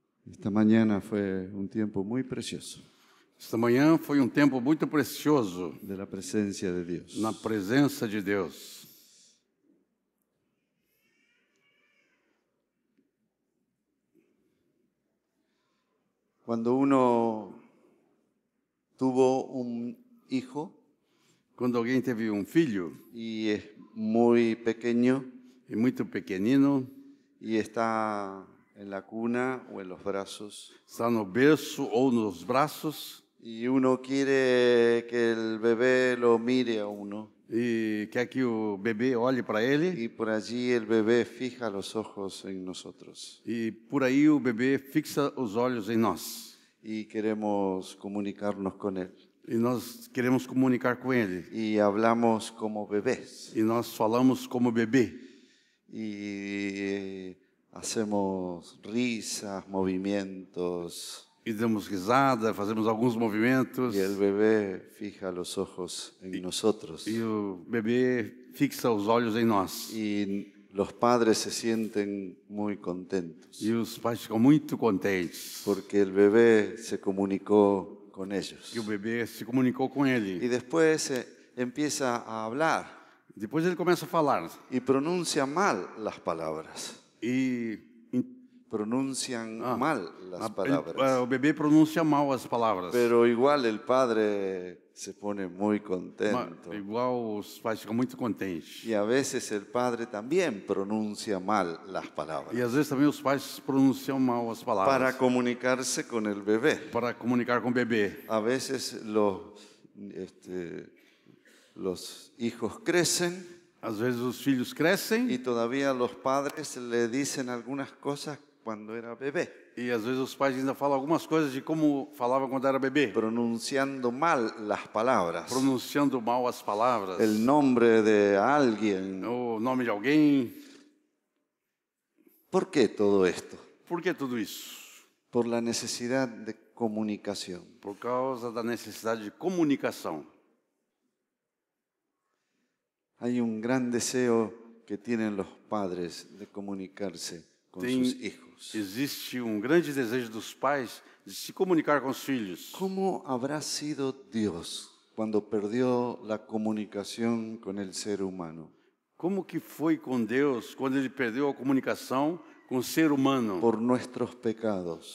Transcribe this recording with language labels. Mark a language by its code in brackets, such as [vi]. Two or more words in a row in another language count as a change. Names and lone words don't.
[es] Esta mañana fue un tiempo muy precioso [pt] Esta manhã foi um tempo muito precioso [es] de la presencia de Dios. [pt] na presença de Deus. [es] Cuando uno tuvo un hijo [pt] Quando alguém teve um filho [es] y es muy pequeño [pt] e muito pequenino, [es] y está en la cuna o en los brazos [pt] está no berço ou nos braços [es] y uno quiere que el bebé lo mire a uno [pt] e quer que o bebê olhe para ele [es] y por allí el bebé fija los ojos en nosotros [pt] e por aí o bebê fixa os olhos em nós. [es] y queremos comunicarnos con él [pt] E nós queremos comunicar com ele. [es] y hablamos como bebés [pt] E nós falamos como bebê. [es] y hacemos risas, movimientos [pt] E damos risada, fazemos alguns movimentos. [es] y el bebé fija los ojos en nosotros [pt] E o bebê fixa os olhos em nós. [es] y los padres se sienten muy contentos [pt] E os pais ficam muito contentes. [es] porque el bebé se comunicó con ellos [pt] Que o bebê se comunicou com ele. [es] y después empieza a hablar [pt] Depois ele começa a falar. [es] y pronuncia mal las palabras. [pt] E [es] Pronuncian mal las [pt] o [es] palabras. [pt] bebê pronuncia mal as palavras. [es] Pero igual el padre se pone muy contento. [pt] Igual os pais ficam muito contentes. [es] Y a veces el padre también pronuncia mal las palabras. [pt] E às vezes também os pais pronunciam mal as [es] Para [pt] palavras. [es] comunicarse con el bebé. [pt] Para comunicar com o bebê. [es] A veces los hijos crecen [pt] Às vezes os filhos crescem [es] y todavía los padres le dicen algunas cosas cuando era bebé, [pt] e às vezes os pais ainda falam algumas coisas de como falavam quando era bebê. [es] pronunciando mal las palabras, [pt] Pronunciando mal as palavras. [es] el nombre de alguien. [pt] O nome de alguém. [es] ¿Por qué todo esto? [pt] Por que tudo isso? [es] Por la necesidad de comunicación. [pt] Por causa da necessidade de comunicação. [es] Hay un gran deseo que tienen los padres de comunicarse con sus hijos. [pt] Existe grande desejo dos pais de se comunicar com os filhos. [es] ¿Cómo habrá sido Dios cuando perdió la comunicación con el ser humano? [pt] Como que foi com Deus quando ele perdeu a comunicação com o ser humano? [es] Por nuestros pecados.